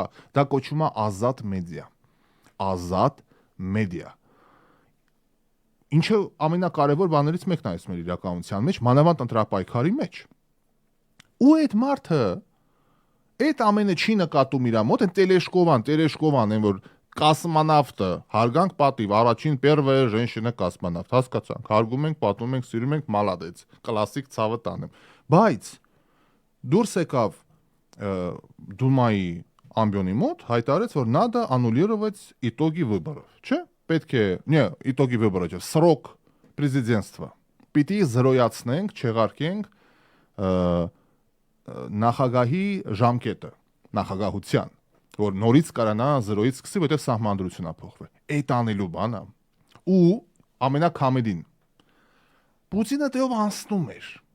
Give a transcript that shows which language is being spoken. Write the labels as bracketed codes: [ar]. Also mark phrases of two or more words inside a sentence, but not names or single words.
[hy] դա կոչվում է ազատ մեդիա։ Ազատ մեդիա։ Ինչը ամենակարևոր բաներից մեկն է այս մեր իրականության մեջ, մանավանդ ընտրապայքարի մեջ։ Ու այդ մարդը այդ ամենը չի նկատում իր մոտ, այն Տերեշկովան, այն որ կոսմոնավտը, հարգանք պատիվ, առաջին [ru] первая женщина [hy] կոսմոնավտ, հասկացանք, հարգում ենք, պատմում ենք, սիրում ենք, մալադեց, կլասիկ ցավը տանեմ։ Բայց դուրս եկավ Դումայի ամբիոնի մոտ, հայտարարեց, որ [ru] надо аннулировать итоги выборов, [hy] չէ՞։ Պետք է, [ru] итоги выборов, срок президентства։ [hy] Պիտի զրոյացնենք, չեղարկենք նախագահի ժամկետը, նախագահության, որ նորից կարանա զրոյից սկսի, որտեղ սահմանադրությունն է փոխվել։ Այդ անելու բանը։ Ու ամենակամեդին Պուտինը դեով անցնում էր։